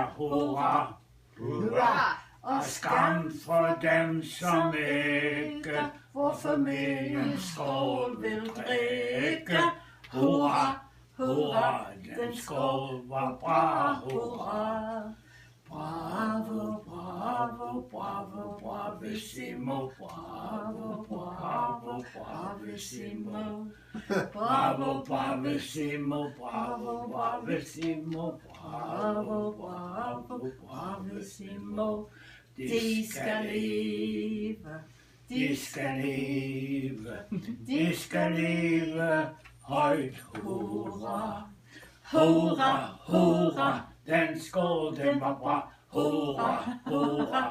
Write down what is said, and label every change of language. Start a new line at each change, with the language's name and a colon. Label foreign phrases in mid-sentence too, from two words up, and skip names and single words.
Danish: Hurra! Hurra! Og skam for dem, som ikke vor familiens skål vil drikke. Hurra! Hurra! Den skål var bra. Hurra!
Italian: Bravo, bravo, bravo, bravissimo, bravo, bravo, bravissimo, bravo, bravissimo, bravo, bravissimo, bravo, bravo, bravissimo.
Danish: De skal leve, de skal leve, de skal leve højt. Hurra, hurra, hurra. Den skål, den var bra. Hurra, hurra.